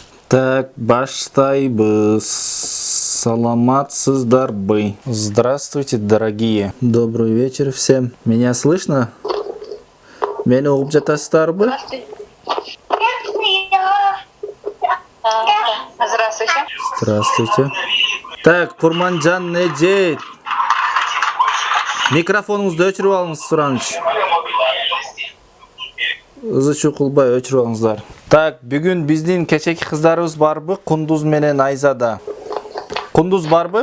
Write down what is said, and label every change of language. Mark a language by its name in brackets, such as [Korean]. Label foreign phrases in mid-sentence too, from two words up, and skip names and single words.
[Kyrgyz] Так, баштайбыз. Саламатсыздарбы. [Russian] Здравствуйте, дорогие. Добрый вечер всем. Меня слышно? [Kyrgyz] Мени угуп жатасыздарбы? [Russian] Здравствуйте. Здравствуйте. Так, Курманжан Неджейт. [Kyrgyz] Микрофонуңузду өчүрүп алыңыз, Сураныч. Ызы чукулбай өчүрүп алыңыздар. Так, бүгүн биздин кечеки кыздарыбыз барбы? Кундуз менен Айзада. Кундуз барбы?